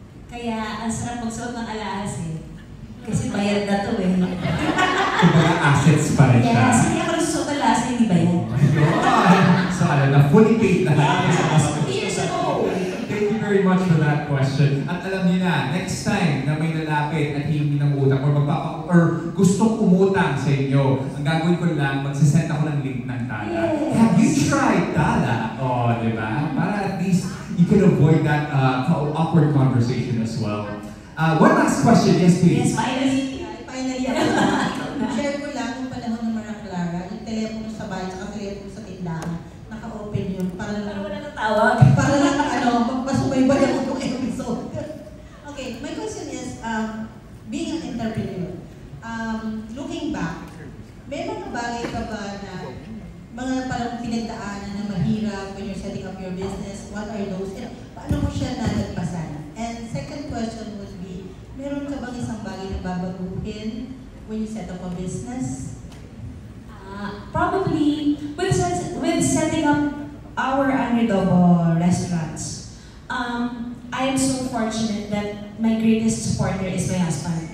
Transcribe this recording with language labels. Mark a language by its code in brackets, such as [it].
[tl] Kaya ang sarap magsuot ng alahas eh. Kasi bayad na to eh. Kumbaga assets pa rin siya. Yes, hindi ako nagsusuot ng alahas na hindi bayad. So alam na, fully paid lahat. [en] Years ago! Thank you very much for that question. [tl] At alam niyo na, next time na may lalapit at hihingi ng utang or gustong umutang sa inyo, ang gagawin ko lang, magsasend ako ng link ng Tala. [en] Yes. Have you tried Tala? Oh, [tl] di ba? [en] Para at least you can avoid that awkward conversation as well. One last question, yes please. Yes, finally. [tl] Finally, ako share ko lang yung panahon ng Maria Clara, yung telepono sa bahay, saka telepono sa tindahan, naka-open yun. Para wala nang tawag. Para lang, magpasubaybay ako itong episode. [en] Okay, my question is, being an entrepreneur, looking back, [tl] may mga bagay ka ba na mga parang pinagdaanan na mahirap [en] when you're setting up your business? What are those? [tl] And paano mo siya nalagpasan? [en] And second question would be, [tl] meron ka bang isang bagay na babaguhin [en] when you set up a business? Probably with setting up our Anridobo restaurants. I am so fortunate that my greatest supporter is my husband.